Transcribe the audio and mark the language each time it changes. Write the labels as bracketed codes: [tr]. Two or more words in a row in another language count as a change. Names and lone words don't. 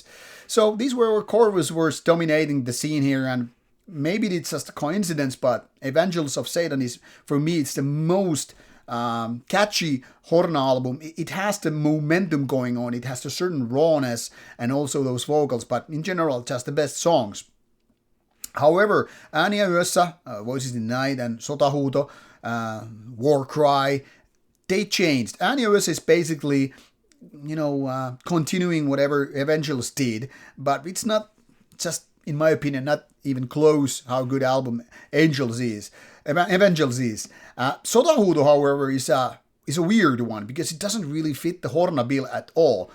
[en] So these were where Corvus was dominating the scene here, and maybe it's just a coincidence, but Evangels of Satan is, for me, it's the most catchy Horna album. It has the momentum going on, it has a certain rawness, and also those vocals, but in general, just the best songs. However, [fi] Ääniä yössä, [en] Voices in the Night, and Sotahuuto, War Cry, they changed. Ääniä yössä is basically, continuing whatever Evangels did, but it's not just, in my opinion, not even close how good album Evangels is. Sotahuuto, however, is a weird one, because it doesn't really fit the Horna bill at all.